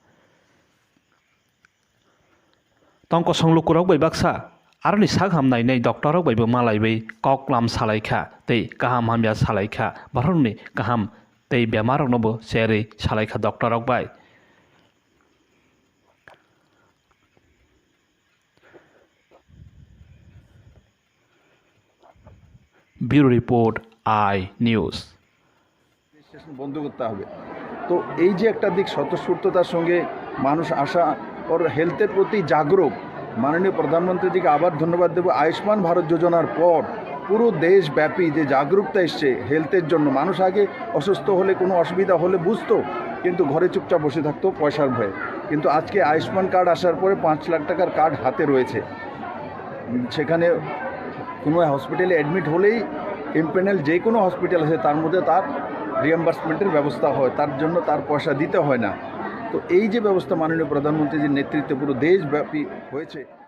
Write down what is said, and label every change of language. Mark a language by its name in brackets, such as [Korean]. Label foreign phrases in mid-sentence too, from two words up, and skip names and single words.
[Kok Borok] tongko songlukurok bai baksa arni sakham nainai doctor rok baibo malaibai koklam salaikha tei kaham hamya salaikha baroni kaham tei bemar rok nobo seri salaikha doctor rok bai Bureau Report I News [Bangla] বন্ধ করতে হবে তো এই যে একটা দিক স্বতঃস্ফূর্ততার সঙ্গে মানুষ আসা ওর হেলথের প্রতি জাগরুক মাননীয় প্রধানমন্ত্রীজিকে আবার ধন্যবাদ দেব আয়ুষ্মান ভারত যোজনার পর পুরো দেশব্যাপী যে জাগরুকতা এসছে হেলথের জন্য মানুষ আগে অসুস্থ হলে কোনো অসুবিধা হলে বুঝতো কিন্তু ঘরে চুপচাপ বসে থাকতো পয়সার ভয়ে কিন্তু আজকে আয়ুষ্মান কার্ড আসার পরে 5 লাখ টাকার কার্ড হাতে রয়েছে সেখানে কোনো হসপিটালে অ্যাডমিট হলেই ইমপ্যানেল যে কোনো হসপিটাল আছে তার মধ্যে তার রিএম্বার্সমেন্টের ব্যবস্থা হয় তার জন্য তার পয়সা দিতে হয় না তো এই যে ব্যবস্থা মাননীয় প্রধানমন্ত্রীর নেতৃত্বে পুরো দেশব্যাপী হয়েছে